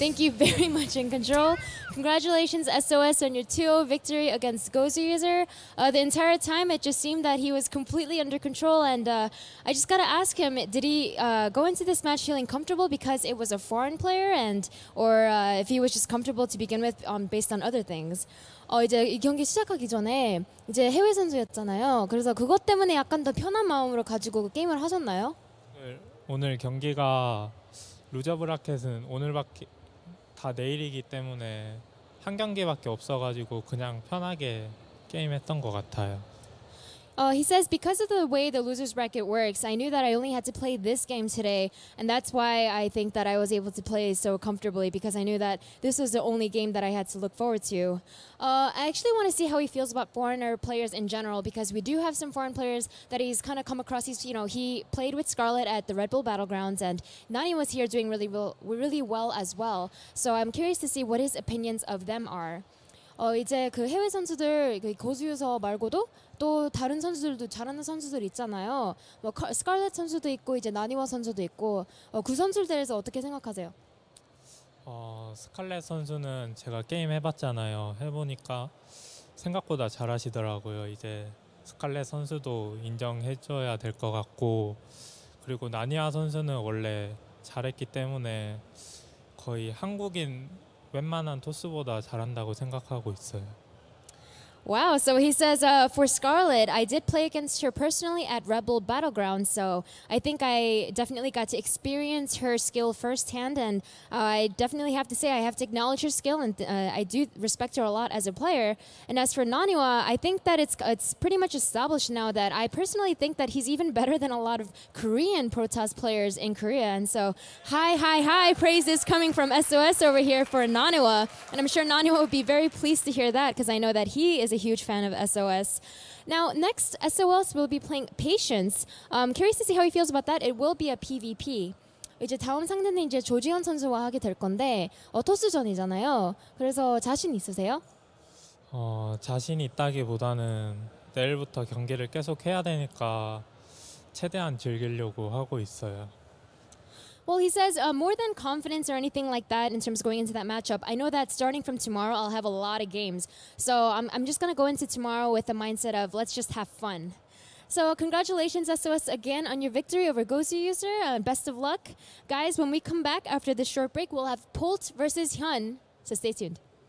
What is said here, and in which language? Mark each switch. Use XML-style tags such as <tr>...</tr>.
<en>Thank you very much, In Control. Congratulations, SOS, on your 2-0 victory against Goswser. The entire time, it just seemed that he was completely under control, and I just got to ask him, did he go into this match feeling comfortable because it was a foreign player, or if he was just comfortable to begin with based on other things?</en> <ko>이제 이 경기 시작하기 전에 이제 해외 선수였잖아요. 그래서 그것 때문에 약간 더 편한 마음으로 가지고 게임을 하셨나요? 오늘 경기가 루저 브라켓은 오늘밖에 다 내일이기 때문에 한 경기밖에 없어가지고 그냥 편하게 게임했던 것 같아요.</ko> <en>He says, because of the way the losers bracket works, I knew that I only had to play this game today, and that's why I think that I was able to play so comfortably, because I knew that this was the only game that I had to look forward to. I actually want to see how he feels about foreigner players in general, because we do have some foreign players that he's kind of come across. He played with Scarlet at the Red Bull Battlegrounds, and Nani was here doing really well as well. So I'm curious to see what his opinions of them are.</en> <ko>이제 그 해외 선수들 고수유서 말고도 또 다른 선수들도 잘하는 선수들 있잖아요. 뭐 스칼렛 선수도 있고 이제 나니와 선수도 있고 그 선수들에 대해서 어떻게 생각하세요? 스칼렛 선수는 제가 게임 해봤잖아요. 해보니까 생각보다 잘하시더라고요. 이제 스칼렛 선수도 인정해줘야 될 것 같고, 그리고 나니아 선수는 원래 잘했기 때문에 거의 한국인 웬만한 토스보다 잘한다고 생각하고 있어요.</ko> <en>Wow, so he says for Scarlet, I did play against her personally at Rebel Battlegrounds, so I think I definitely got to experience her skill firsthand, and I definitely have to say I have to acknowledge her skill, and I do respect her a lot as a player. And as for Naniwa, I think that it's pretty much established now that I personally think that he's even better than a lot of Korean Protoss players in Korea, and so high praise is coming from SOS over here for Naniwa, and I'm sure Naniwa would be very pleased to hear that, because I know that he is a huge fan of SOS. Now, next, SOS will be playing Patience. Curious to see how he feels about that. It will be a PvP.</en> <ko>이제 다음 상대는 이제 조지현 선수와 하게 될 건데 토스전이잖아요. 그래서 자신 있으세요? 자신 있다기보다는 내일부터 경기를 계속 해야 되니까 최대한 즐기려고 하고 있어요.</ko> <en>Well, he says more than confidence or anything like that in terms of going into that matchup. I know that starting from tomorrow, I'll have a lot of games. So I'm just going to go into tomorrow with the mindset of let's just have fun. So congratulations, SOS, again on your victory over Goswser. Best of luck. Guys, when we come back after this short break, we'll have Polt versus Hyun. So stay tuned.</en>